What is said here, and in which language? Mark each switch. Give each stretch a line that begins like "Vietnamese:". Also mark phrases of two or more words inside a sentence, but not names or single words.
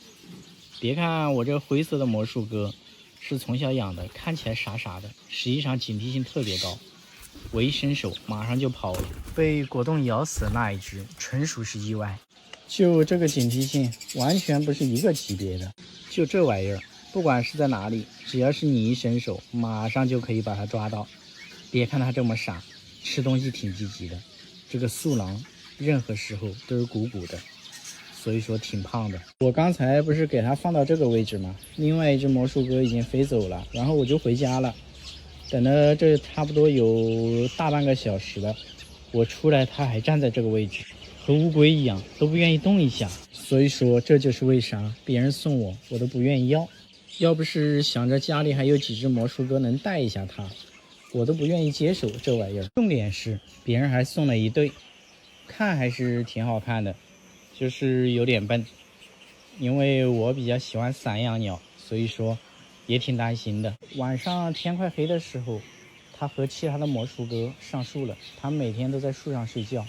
Chinese: 別看我這灰色的魔術鴿是從小養的，看起來傻傻的，實際上警惕性特別高。我一伸手馬上就跑了，被果凍咬死的那一隻純屬是意外。就這個警惕性完全不是一個級別的。就這玩意兒，不管是在哪裡，只要是你一伸手，馬上就可以把它抓到。別看它這麼傻，吃東西挺積極的。這個素狼任何時候都是鼓鼓的，所以說挺胖的。我剛才不是給它放到這個位置嗎？另外一只魔術鴿已經飛走了，然後我就回家了。等了這差不多有大半個小時了，我出來它還站在這個位置，和烏龜一樣，都不願意動一下。所以說這就是為啥別人送我都不願意要。要不是想着家裡還有幾只魔術鴿能帶一下它，我都不願意接手這玩意兒。重點是別人還送了一對，看還是挺好看的，就是有點笨。因為我比較喜歡散養鳥，所以說也挺擔心的。晚上天快黑的時候，它和其他的魔術鴿上樹了，它每天都在樹上睡覺。